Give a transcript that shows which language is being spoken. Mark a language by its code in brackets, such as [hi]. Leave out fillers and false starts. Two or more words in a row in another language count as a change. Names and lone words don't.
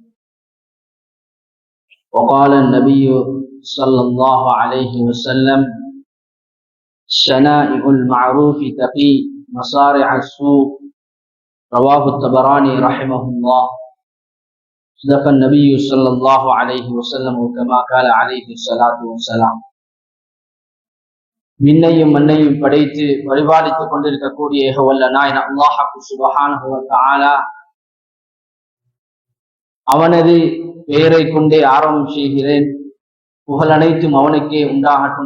[ar] وقال النبي صلى الله عليه وسلم: شنائع المعروف تقي مصارع السوء. رواه الطبراني رحمه الله. صدق النبي صلى الله عليه وسلم كما قال عليه الصلاة والسلام. [ta] விண்ணையும் மண்ணையும் படைத்து பரிபாலித்துக் கொண்டிருக்கக்கூடிய ஏகவல்ல நாயன் அல்லாஹ் [ar] سبحانه وتعالى [ta] அவனது பெயரை கொண்டே ஆரம்பம் செய்கிறேன். புகழ் அனைத்தும் அவனுக்கே உண்டாகட்டும்.